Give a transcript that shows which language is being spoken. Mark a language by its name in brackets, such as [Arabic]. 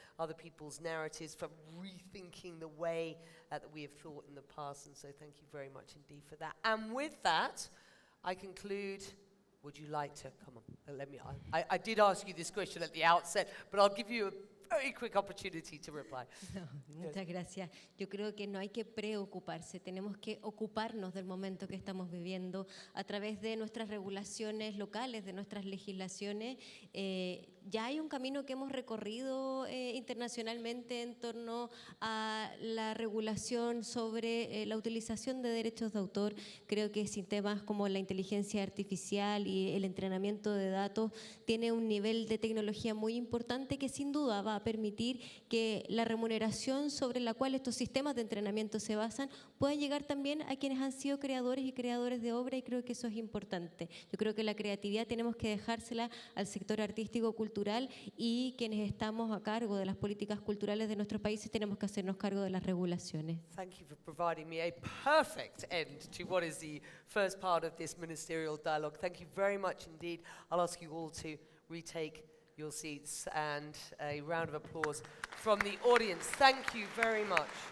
[English] other people's narratives, for rethinking the way that we have thought in the past. And so thank you very much indeed for that. And with that, I conclude. Would you like to, come on, let me, I did ask you this question at the outset, but I'll give you a very quick opportunity to reply. [Spanish] No, muchas gracias. Yo creo que no hay que preocuparse, tenemos que ocuparnos del momento que estamos viviendo a través de nuestras regulaciones locales, de nuestras legislaciones. Ya hay un camino que hemos recorrido internacionalmente en torno a la regulación sobre la utilización de derechos de autor. Creo que sistemas como la inteligencia artificial y el entrenamiento de datos tiene un nivel de tecnología muy importante que sin duda va a permitir que la remuneración sobre la cual estos sistemas de entrenamiento se basan pueda llegar también a quienes han sido creadores y creadores de obra, y creo que eso es importante. Yo creo que la creatividad tenemos que dejársela al sector artístico cultural, y quienes estamos a cargo de las políticas culturales de nuestros países tenemos que hacernos cargo de las regulaciones. [English] Thank you for providing me a perfect end to what is the first part of this ministerial dialogue. Thank you very much indeed. I'll ask you all to retake your seats, and a round of applause from the audience. Thank you very much.